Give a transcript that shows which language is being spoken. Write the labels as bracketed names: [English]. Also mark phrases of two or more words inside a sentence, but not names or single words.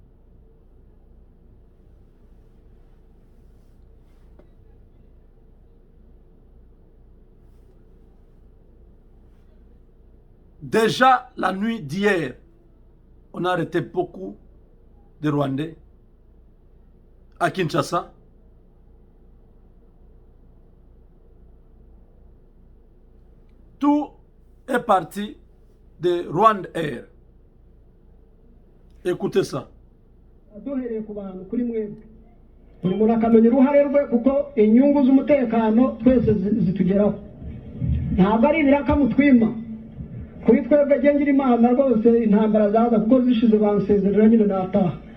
[French] Déjà la nuit d'hier, on a arrêté beaucoup de Rwandais à Kinshasa. Tout est parti de Rwanda Air. Écoutez ça. [Kinyarwanda] Buri muntu akamenya uruhare rwe kuko inyungu z'umutekano twese zitugeraho. Ntabwo ari ibiraka mutwima. Kuri twebwe gengira Imana rwose intambara zaza kuko zishize bansezerera nyine nataha.